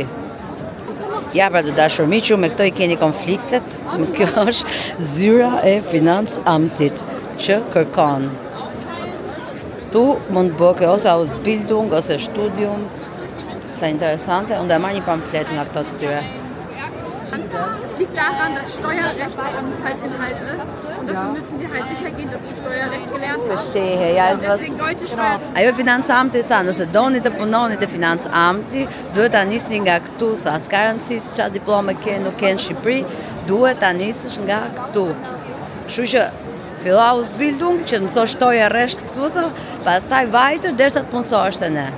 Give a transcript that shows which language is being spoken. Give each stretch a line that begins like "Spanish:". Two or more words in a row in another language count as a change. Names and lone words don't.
Albanian: Ja pra të dashur miqu, me këto i keni konfliktet, kjo është zyra e Finanzamtit që kërkon. Tu mund të bëke ose Ausbildung, ose Studium, sa interesante, unë dhe marrë një pamflet nga këto të këtyre.
German: Es liegt daran, dass Steuerrecht bei uns halt Inhalt ist und dafür müssen wir halt sicher gehen, dass du Steuerrecht gelernt hast. Und deswegen deutsche Steuer.
Albanian: Ajo Finanzamti tha, nëse doni të punoni te Finanzamti, duhet ta nisni nga këtu, tha, s'ka rëndësi se çfarë diplome ke, nuk ke në Shqipëri, duhet ta nisësh nga këtu. Kështu që fillo Ausbildung që të mësosh Steuerrecht këtu, tha, pastaj vajtër derisa të punësohesh te ne.